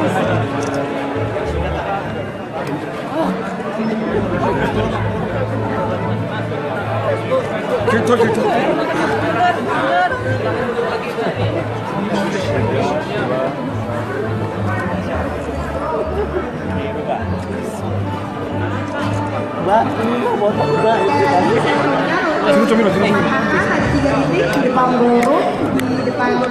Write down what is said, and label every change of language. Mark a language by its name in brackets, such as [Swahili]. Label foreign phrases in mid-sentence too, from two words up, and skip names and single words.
[Indonesian] 길쳐. Mbak, ini foto Mbak. [Korean] 지금 좀 밀어. [Indonesian] Ada 3 titik di depan Bloro, di depan